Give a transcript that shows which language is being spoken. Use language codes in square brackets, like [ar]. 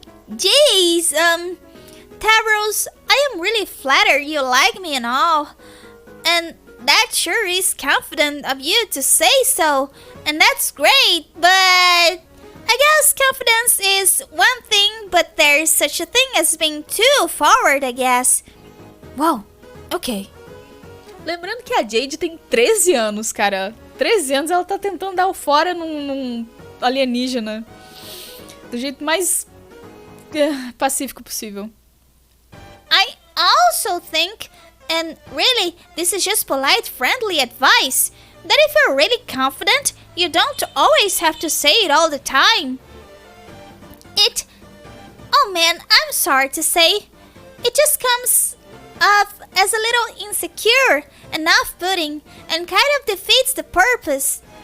[en] Jeez, Tavros, I am really flattered you like me and all. And that sure is confident of you to say so, and that's great, but I guess confidence is one thing, but there's such a thing as being too forward, I guess. Wow, ok. [pt] Lembrando que a Jade tem 13 anos, cara. 13 anos ela tá tentando dar o fora num alienígena. Do jeito mais pacífico possível. [en] I also think, and really, this is just polite, friendly advice, that if you're really confident, you don't always have to say it all the time. Oh man, I'm sorry to say, it just comes off as a little insecure and off-putting and kind of defeats the purpose.